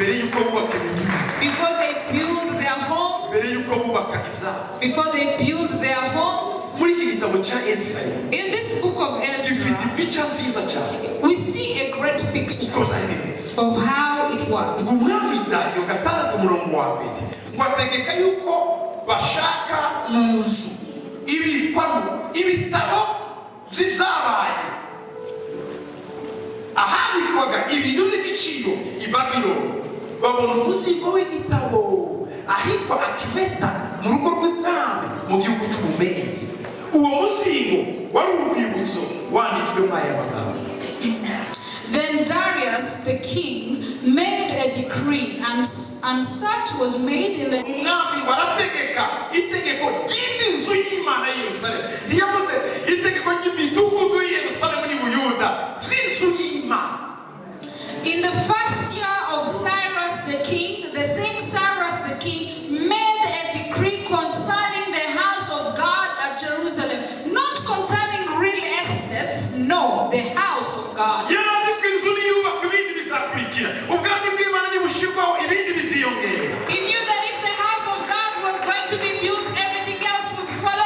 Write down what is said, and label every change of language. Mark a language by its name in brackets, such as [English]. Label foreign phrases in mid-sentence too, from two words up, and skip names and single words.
[English] Before they build their homes, before they build their homes, in this book of Ezra, we see a great picture of how it was. [Kinyarwanda] ahabikwaga ibintu by'igiciro i Babyloni babona umuzigo w'igitabo ahitwa Akimeta mu rugo rw'ibwami mu gihugu cy'Umumedi. Uwo muzigo wari urwibutso wanditswemo aya magambo. [English] Then Darius the king made a decree, and such was made in the [Kinyarwanda] umwami warategeka itegeko ry'inzu y'Imana i Yerusalemu. Yavuze itegeko ry'imidugudu i Yerusalemu ni Buyuda by'inzu y'Imana. [English] In the first year of Cyrus the king, the same Cyrus the king made a decree concerning the house of God at Jerusalem, not concerning real estates, no, the house of God. He knew that if the house of God was going to be built, everything else would follow.